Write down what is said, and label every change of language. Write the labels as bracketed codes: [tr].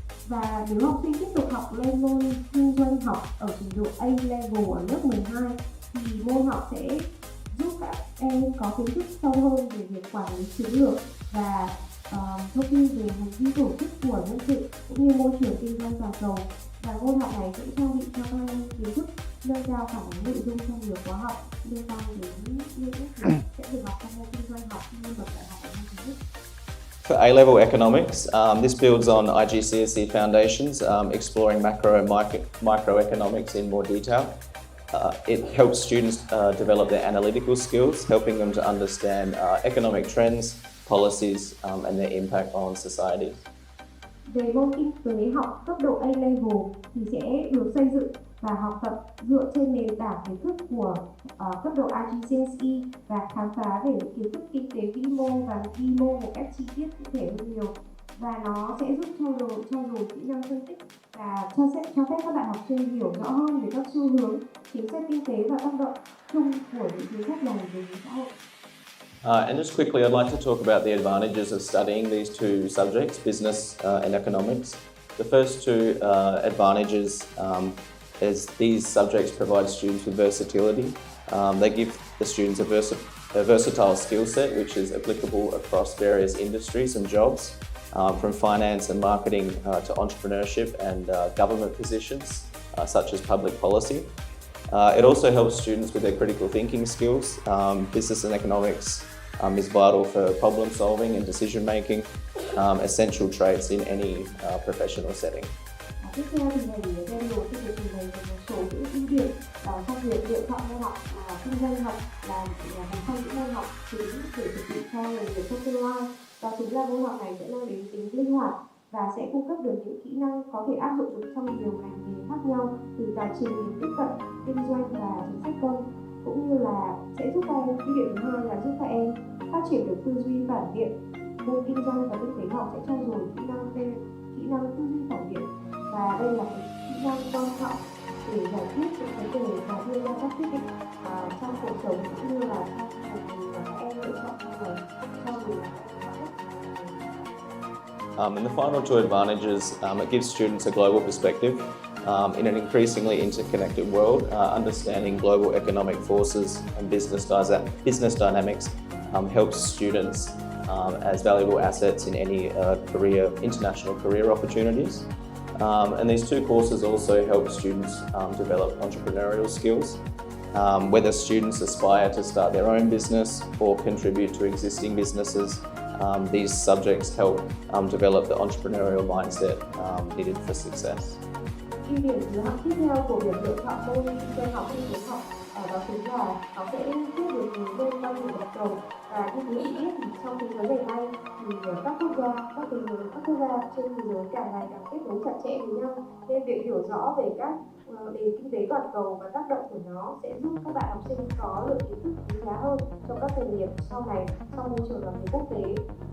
[vi] Và nếu học sinh tiếp tục học lên môn kinh doanh học ở trình độ A-Level ở lớp 12 thì môn học sẽ giúp các em có kiến thức sâu hơn về việc quản lý chiến lược và thông tin về hành vi tổ chức của nhân sự cũng như môi trường kinh doanh toàn cầu. Và môn học này sẽ trang bị cho các em kiến thức nâng cao khả năng nội dung trong nhiều khóa học liên quan đến những sẽ được học trong môn kinh doanh học như bậc đại học ở môn chính thức. [en] For A-Level Economics, this builds on IGCSE foundations, exploring macro and microeconomics in more detail. It helps students develop their analytical skills, helping them to understand economic trends, policies, and their impact on society. [vi] Về môn kinh tế học cấp độ A-Level thì sẽ được xây dựng và học tập dựa trên nền tảng kiến thức của cấp độ IGCSE và khám phá về những kiến thức kinh tế vĩ mô và vi mô một cách chi tiết cụ thể hơn nhiều. Và nó sẽ giúp trau dồi kỹ năng phân tích và cho phép các bạn học sinh hiểu rõ hơn về các xu hướng, chính sách kinh tế và tác động chung của những chính sách này về xã hội. [en] And just quickly, I'd like to talk about the advantages of studying these two subjects, business and economics. The first two advantages is these subjects provide students with versatility. They give the students a versatile skill set which is applicable across various industries and jobs, from finance and marketing to entrepreneurship and government positions such as public policy. It also helps students with their critical thinking skills. Business and economics is vital for problem solving and decision making, essential traits in any professional setting. [vi] Tiếp theo thì thầy Daniel sẽ được trình bày về một số những ưu điểm trong việc lựa chọn môn học kinh doanh học là một trong những môn học chính để chuẩn bị cho nghề nghiệp trong tương lai. Đó chính là môn học này sẽ mang đến tính linh hoạt và sẽ cung cấp được những kỹ năng có thể áp dụng được trong nhiều ngành nghề khác nhau, từ tài chính đến tiếp cận kinh doanh và chính sách công, cũng như là sẽ giúp các em, ưu điểm thứ hai là giúp các em phát triển được tư duy phản biện. Môn kinh doanh và kinh tế học sẽ trau dồi kỹ năng tư duy phản biện, và đây là một kỹ năng quan trọng để giải quyết những vấn đề và đưa ra các quyết định trong cuộc sống cũng như là trong cuộc đời mà các em lựa chọn trong đời cho mình. [en] And the final two advantages, it gives students a global perspective in an increasingly interconnected world. Understanding global economic forces and business dynamics helps students as valuable assets in any international career opportunities. And these two courses also help students develop entrepreneurial skills. Whether students aspire to start their own business or contribute to existing businesses, these subjects help develop the entrepreneurial mindset needed for success. [vi] Ưu điểm tiếp theo của việc lựa chọn môn kinh doanh học kinh tế học đó chính là nó sẽ tiếp được hướng lên con đường toàn cầu. Và như quý vị biết thì trong thế giới ngày nay thì các quốc gia trên thế giới càng ngày càng kết nối chặt chẽ với nhau, nên việc hiểu rõ về các nền kinh tế toàn cầu và tác động của nó sẽ giúp các bạn học sinh có lượng kiến thức quý giá hơn trong các nghề nghiệp sau này trong môi trường làm việc quốc tế.